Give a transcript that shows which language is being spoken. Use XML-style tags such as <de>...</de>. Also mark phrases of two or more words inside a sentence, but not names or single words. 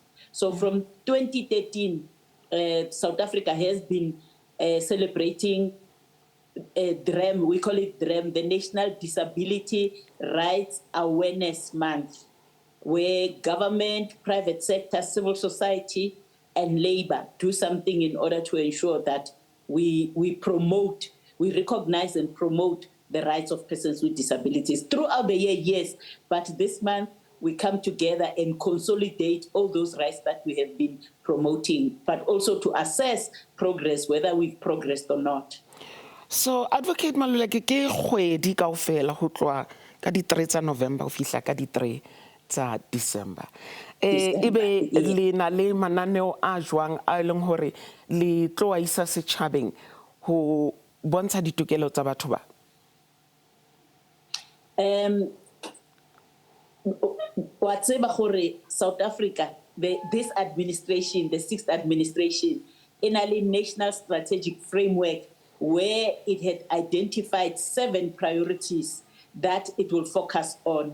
<en>So from 2013, South Africa has been celebrating DREM, we call it DREM, the National Disability Rights Awareness Month, where government, private sector, civil society, and labor do something in order to ensure that we recognize and promote the rights of persons with disabilities. Throughout the year, yes, but this month, we come together and consolidate all those rights that we have been promoting, but also to assess progress, whether we've progressed or not. So,</en> <st>Advocate Maluleke, ke kgwedi kaofela ho tloha ka di 3 tsa November ho fihla ka di 3 tsa December. Ebe le na le mananeo a jwang a leng hore le tlo a isa setjhabeng ho bontsha ditokelo tsa batho ba?</st> <en>South Africa, this administration, the 6th administration, in a national strategic framework where it had identified 7 priorities that it will focus on.</en>